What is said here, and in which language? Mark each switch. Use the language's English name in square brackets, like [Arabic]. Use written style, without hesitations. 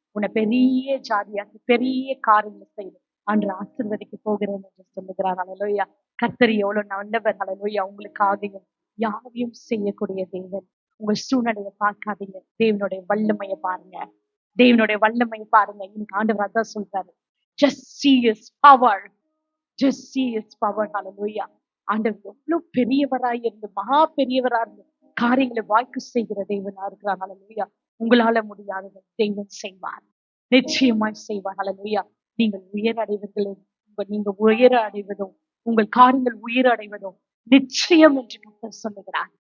[Tamil] உன்னை பெரிய ஜாதியாக்கி பெரிய காரியங்களை செய்து அன்று ஆசீர்வதிக்க போகிறேன் என்று சொல்லுகிறார். ஹalleluya. கர்த்தர் எவ்வளவு நல்லவர். ஹalleluya. உங்களுக்காகவும் யாவையும் செய்யக்கூடிய தேவன். உங்கள் சூழ்நிலையை பார்க்காதீங்க, தேவனுடைய வல்லமையை பாருங்க. தேவனுடைய வல்லமையை பாருங்க. இன்னைக்கு ஆண்டவர் அதான் சொல்றாரு, [English] just see his power, just see his power. [Tamil] ஹalleluya. ஆண்டவர் எவ்வளவு பெரியவராய் இருந்து மகா பெரியவரா இருந்து காரியங்களை வாய்க்கு செய்கிற தேவனா இருக்கிறார். ஹalleluya. உங்களால முடியாததை தேவன் செய்வார், நிச்சயமாய் செய்வார். ஹalleluya. நீங்கள் உயரடைவீர்கள். நீங்க உயர அடைவதும் உங்கள் காரியங்கள் உயிர் அடைவதும் நிச்சயம் என்று கர்த்தர் சொல்லுகிறார்.